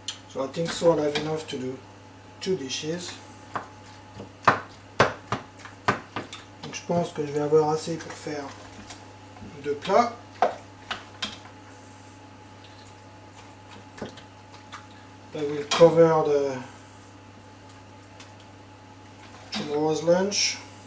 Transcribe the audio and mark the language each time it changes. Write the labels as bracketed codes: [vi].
[en] So I think so I have enough to do 2 dishes. [fr] Donc je pense que je vais avoir assez pour faire 2 plats. [en] I will cover the tomorrow's lunch.